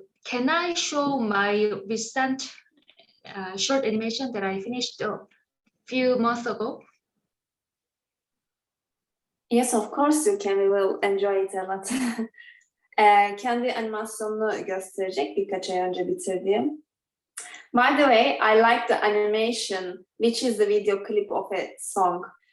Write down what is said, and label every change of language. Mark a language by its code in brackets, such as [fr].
[en] Can I show my recent short animation that I finished a few months ago? Yes, of course you can. We will enjoy it a lot. [tr] Kendi animasyonunu gösterecek birkaç ay önce bitirdiğim. [en] By the way, I like the animation, which is the video clip of a song.